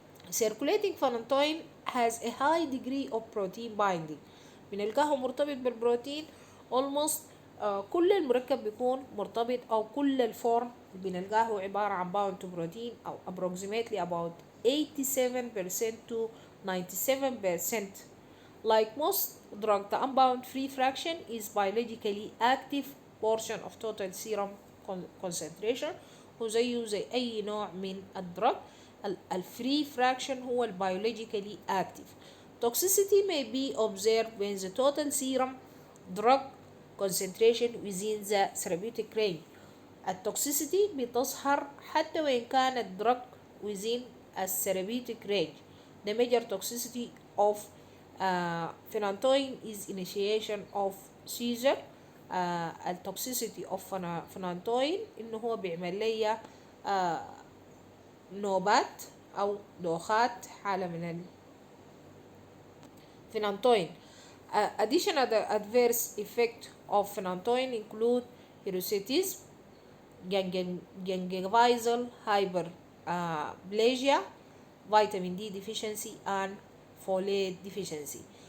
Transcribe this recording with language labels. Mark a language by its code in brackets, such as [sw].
[en] Circulating phenytoin has a high degree of protein binding. [ar] بنلقاه مرتبط بالبروتين almost كل المركب بيكون مرتبط أو كل الفورم بنلقاه عبارة عن [en] bound to protein [ar] أو approximately about 87% to 97%. [en] Like most drug, the unbound free fraction is biologically active portion of total serum concentration، [ar] وزيه زي أي نوع من الدرug. الفري fraction هو [en] biologically active. Toxicity may be observed when the total serum drug concentration within the therapeutic range. [ar] التوكسيسيتي بتظهر حتى وإن كان الدرug [en] within a therapeutic range. The major toxicity of phenytoin is initiation of seizure. [ar] التوكسيسيتي of phenytoin إنه هو بيعمل لي نوبات أو دوخات حالة من phenytoin. [en] Additional adverse effect of phenytoin include hirsutism, gingival hyperplasia, vitamin D deficiency and folate deficiency.